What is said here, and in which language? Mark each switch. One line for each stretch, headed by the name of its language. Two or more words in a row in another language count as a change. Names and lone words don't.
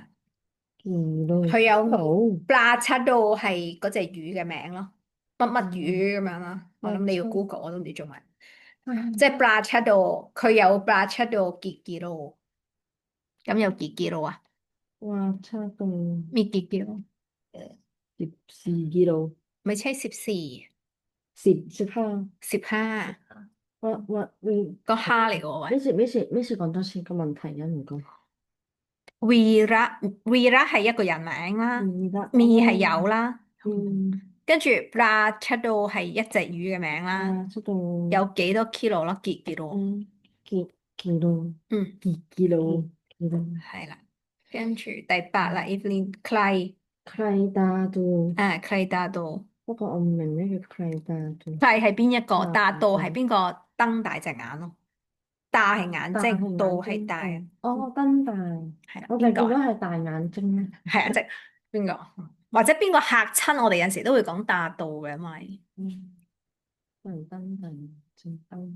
Thai: กีโล
Cantonese: 佢有好 ปลาชะโด係嗰隻魚嘅名咯，乜乜魚咁樣啦，我諗你要 Google 我都唔知中文，即係ปลาชะโด，佢有
Thai: ปลาชะโดกี่กิโล？
Cantonese: 咁有幾กิโล啊？
Thai: ว่าชาตรง มีกี่กิโล？ 14 กิโล ไม่ใช่14 15 15 ว่า
Cantonese: ก็ 5嚟嘅喎喂。咩事講多次個問題啊唔該 วีระวีระ係一個人名啦，
Thai: มีละ
Cantonese: มี係有啦，嗯跟住ปลาชะโด係一隻魚嘅名啦，
Thai: ชาตรง
Cantonese: 有幾多 kilo 咯？幾 kilo？
Thai: กิโล 嗯， กี่กิโลกิโล
Cantonese: 係啦，跟住第8啦，Evelyn ใคร
Thai: ใครตาดู ใครตาโต
Cantonese: 不過我唔明咩叫ใครตาดู ใคร係邊一個？啊 ตาโต係邊個？瞪大隻眼咯， ตา係眼睛，到係大，哦燈大係啦，我哋邊個啊？見到係大眼睛咧係啊，即係邊個？或者邊個嚇親我哋有陣時都會講ตาโต嘅，因為燈大正燈